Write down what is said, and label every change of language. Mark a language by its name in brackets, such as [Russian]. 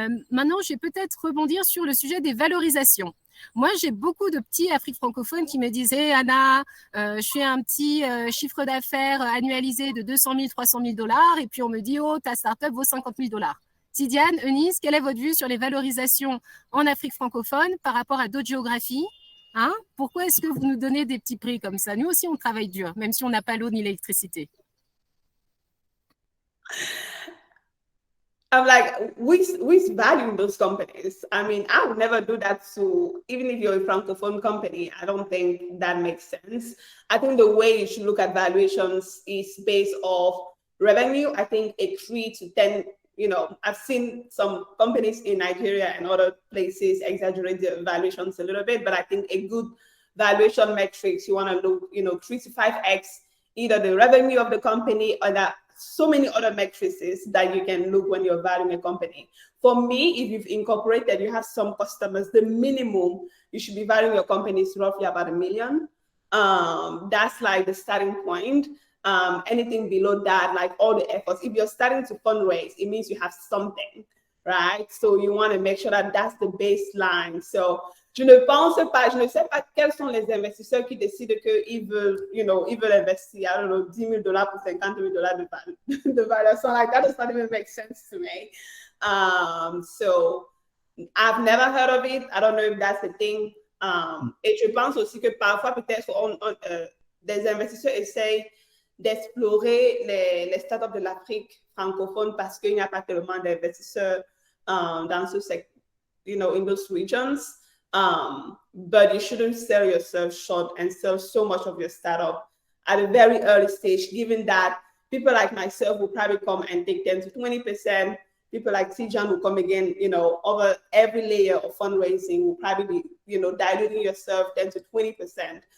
[French] Maintenant, je vais peut-être rebondir sur le sujet des valorisations. Moi, j'ai beaucoup de petits Afrique francophones qui me disaient, Anna, je fais un petit chiffre d'affaires annualisé de 200 000, 300 000 $, et puis on me dit, oh, ta startup vaut 50 000 $. Tidiane, Eunice, quelle est votre vue sur les valorisations en Afrique francophone par rapport à d'autres géographies? Pourquoi est-ce que vous nous donnez des petits prix comme ça? Nous aussi, on travaille dur, même si on n'a pas l'eau ni l'électricité. [English] I'm like, who's valuing those companies? I mean, I would never do that to, even if you're a Francophone company, I don't think that makes sense. I think the way you should look at valuations is based off revenue. I think a 3 to 10, I've seen some companies in Nigeria and other places exaggerate the valuations a little bit, but I think a good valuation metrics, you want to look, 3 to 5x, either the revenue of the company or that. So many other metrics that you can look when you're valuing a company. For me, if you've incorporated, you have some customers, the minimum you should be valuing your company is roughly about $1 million. That's like the starting point. Anything below that, like all the efforts, if you're starting to fundraise, it means you have something, right? So you want to make sure that that's the baseline. [French] So je ne sais pas quels sont les investisseurs qui décident qu'ils veulent, ils veulent investir, [English] I don't know, [French] $10,000 pour $50,000 de valeur. [English] So like, that does not even make sense to me. So I've never heard of it. I don't know if that's the thing. [French] Et je pense aussi que parfois, peut-être, des investisseurs essayent d'explorer les startups de l'Afrique francophone parce qu'il n'y a pas tellement d'investisseurs dans ce secteur, [English] in those regions. But you shouldn't sell yourself short and sell so much of your startup at a very early stage, given that people like myself will probably come and take 10 to 20%. People like Tidjane will come again, over every layer of fundraising will probably be, diluting yourself 10 to 20%.